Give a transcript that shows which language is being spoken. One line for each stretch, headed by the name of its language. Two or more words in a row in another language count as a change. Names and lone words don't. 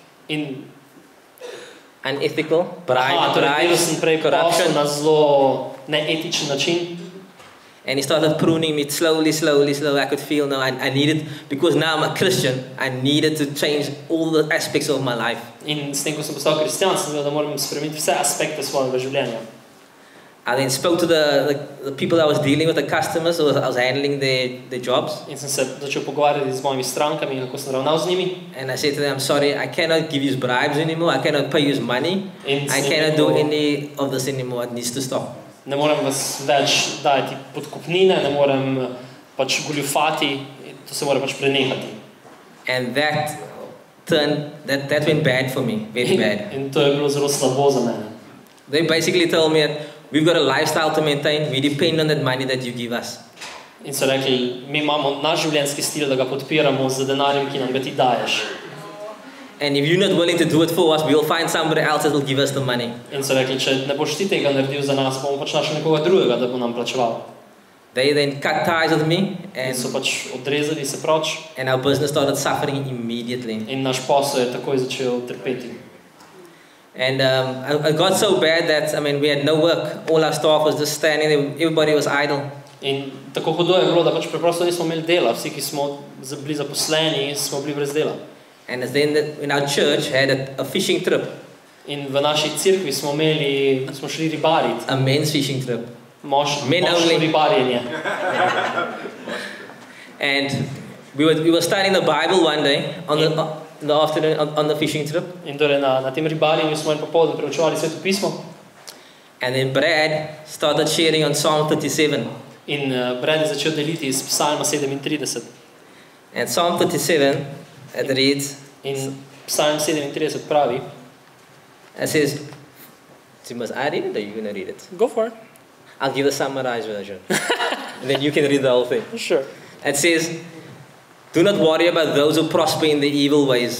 English: Unethical, corruption.
Slovenian: Na zelo neetičen način.
English: And He started pruning me slowly. I could feel now I needed, because now I'm a Christian, I needed to change all the aspects of my life.
Slovenian: In s tem, ko sem postal kristjan, sem vedel, da moram spremeniti vse aspekte svojega življenja.
English: I then spoke to the people I was dealing with, the customers, I was handling their jobs.
Slovenian: In sem se začel pogovarjati z mojimi strankami, kako sem ravnal z njimi.
English: And I said to them, sorry, I cannot give you bribes anymore, I cannot pay you money, I cannot do any of this anymore, it needs to stop.
Slovenian: Ne morem vas več dajati podkupnine, ne morem pač goljufati, to se mora pač prenehati.
English: And that went bad for me, very bad.
Slovenian: In to je bilo zelo slabo za mene.
English: They basically told me that we've got a lifestyle to maintain, we depend on that money that you give us.
Slovenian: In so rekli, mi imamo naš življenjski stil, da ga podpiramo z denarjem, ki nam ga ti daješ.
English: And if you're not willing to do it for us, we'll find somebody else that will give us the money.
Slovenian: In so rekli, če ne boš ti tega naredil za nas, bomo pač našli nekoga drugega, da bo nam plačeval.
English: They then cut ties with me
Slovenian: and so pač odrezali se proč.
English: And our business started suffering immediately.
Slovenian: In naš posel je takoj začel trpeti.
English: And it got so bad that we had no work. All our staff was just standing there. Everybody was idle.
Slovenian: In tako hudo je bilo, da pač preprosto nismo imeli dela. Vsi, ki smo bili zaposleni, smo bili brez dela.
English: And then in our church had a fishing trip.
Slovenian: In v naši cerkvi smo šli ribariti.
English: A men's fishing trip.
Slovenian: Moško ribarjenje.
English: And we were studying the Bible one day in the afternoon on the fishing trip.
Slovenian: In torej na tem ribarjenju smo popoldne preučevali Sveto pismo.
English: And then Brad started sharing on Psalm 37.
Slovenian: In Brad je začel deliti iz Psalma 37.
English: And Psalm 37 it reads.
Slovenian: In Psalm 37 pravi.
English: It says, must I read it or are you going to read it? Go for it. I'll give the summarized version. And then you can read the whole thing. Sure. It says, do not worry about those who prosper in the evil ways.